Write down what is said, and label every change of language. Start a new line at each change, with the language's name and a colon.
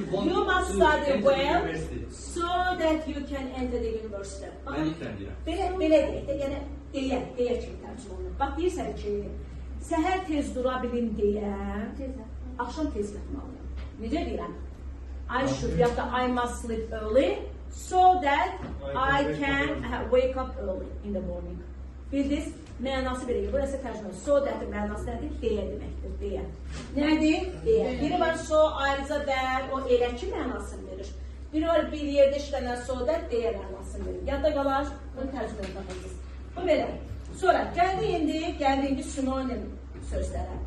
English: You must study well so that you can enter the university.
Azerbaijani: Belə deyək də, yəni deyə kimi tərcümə olunur. Bax, deyirsən ki, səhər tez dura bilin deyə, axşam tez yatmalıyım. Necə deyirəm?
English: I should,
Azerbaijani: ya da
English: I must sleep early so that I can wake up early in the morning.
Azerbaijani: Bildiniz? Mənası belə ki, burası tərcümə. So that-in mənası nədir? Deyə deməkdir, deyə. Nədir? Deyə. Biri var so, ayrıca dər, o elə ki mənasını verir. Biri var bir yerdə işlənən so that, deyə mənasını verir. Yadda qalar, bunu tərcümə tapacağız. Bu belə. Sonra, gəldi indi sinonim sözlərə.